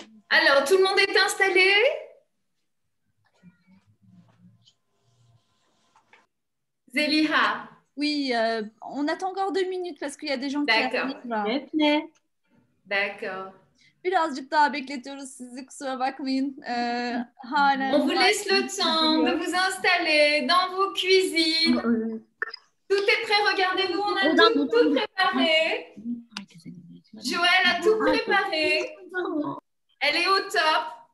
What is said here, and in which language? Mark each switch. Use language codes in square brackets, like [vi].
[fr] Alors, tout le monde est installé? Zeliha. Oui, on attend encore 2 minutes parce qu'il y a des gens qui arrivent. D'accord. [tr] Birazcık daha bekletiyoruz sizi, kusura bakmayın. Halen [fr] On vous laisse le temps de vous installer dans vos cuisines. Tout est prêt, regardez-nous, on a tout préparé. Joël a tout préparé. Elle est au top.